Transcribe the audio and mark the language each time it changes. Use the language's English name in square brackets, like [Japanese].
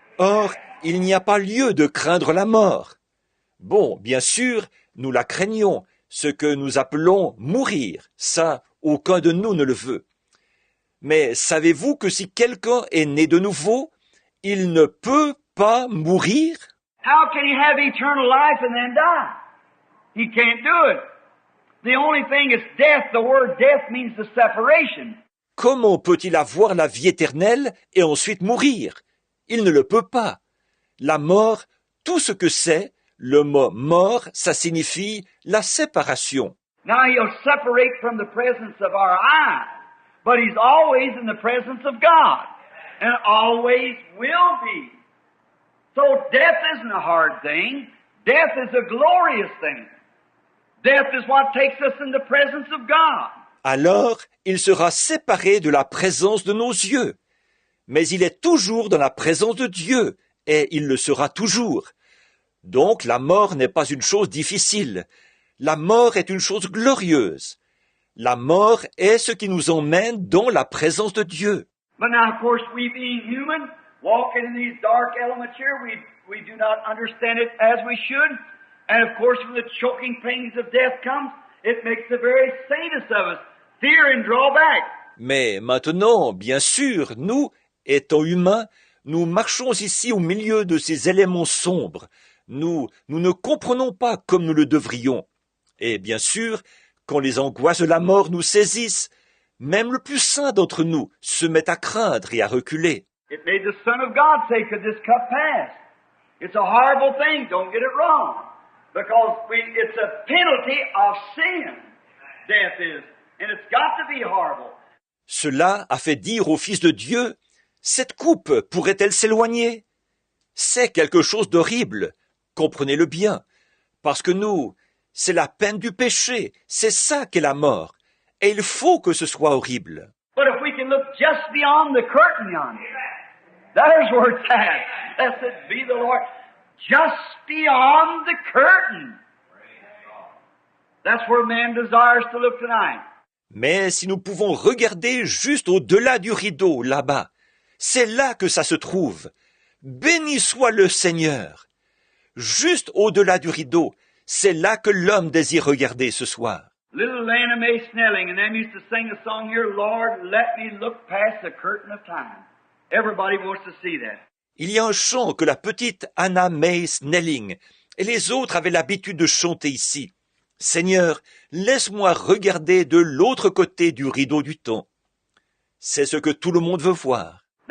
[French] Or, il n'y a pas lieu de craindre la mort. Bon, bien sûr, nous la craignons, ce que nous appelons mourir. Ça, aucun de nous ne le veut. Mais savez-vous que si quelqu'un est né de nouveau, il ne peut pas mourir? [English] How can he have eternal life and then die? He can't do it. The only thing is death. The word death means the separation. [French] Comment peut-il avoir la vie éternelle et ensuite mourir? Il ne le peut pas. La mort, tout ce que c'est, le mot mort, ça signifie la séparation. [English] Now he'll separate from the presence of our eyes, but he's always in the presence of God, and always will be. So death isn't a hard thing. Death is a glorious thing. Death is what takes us in the presence of God. [French] Alors, il sera séparé de la présence de nos yeux. Mais il est toujours dans la présence de Dieu, et il le sera toujours. Donc la mort n'est pas une chose difficile. La mort est une chose glorieuse. La mort est ce qui nous emmène dans la présence de Dieu. [English] But now, of course, we being human, walking in these dark elements here, we do not understand it as we should. And of course, when the choking pains of death comes, it makes the very saintest of us fear and draw back. [French] Mais maintenant, bien sûr, nous, étant humains, nous marchons ici au milieu de ces éléments sombres. Nous ne comprenons pas comme nous le devrions. Et bien sûr, quand les angoisses de la mort nous saisissent, même le plus saint d'entre nous se met à craindre et à reculer. [English] It made the Son of God say, could this cup pass? It's a horrible thing, don't get it wrong. Because it's a penalty of sin, death is. And it's got to be horrible. [French] Cela a fait dire au Fils de Dieu, cette coupe pourrait-elle s'éloigner? C'est quelque chose d'horrible, comprenez-le bien, parce que nous, c'est la peine du péché, c'est ça qu'est la mort, et il faut que ce soit horrible. [English] But if we can look just beyond the curtain yonder, there's where it's at. Blessed be the Lord. Just beyond the curtain. That's where man desires to look tonight. [French] Mais si nous pouvons regarder juste au-delà du rideau, là-bas, c'est là que ça se trouve. Béni soit le Seigneur. Juste au-delà du rideau, c'est là que l'homme désire regarder ce soir. [English] Little Lana Mae Snelling and them used to sing a song here, Lord, let me look past the curtain of time. Everybody wants to see that. [French] Il y a un chant que la petite Anna Mae Snelling et les autres avaient l'habitude de chanter ici. Seigneur, laisse-moi regarder de l'autre côté du rideau du temps. C'est ce que tout le monde veut voir.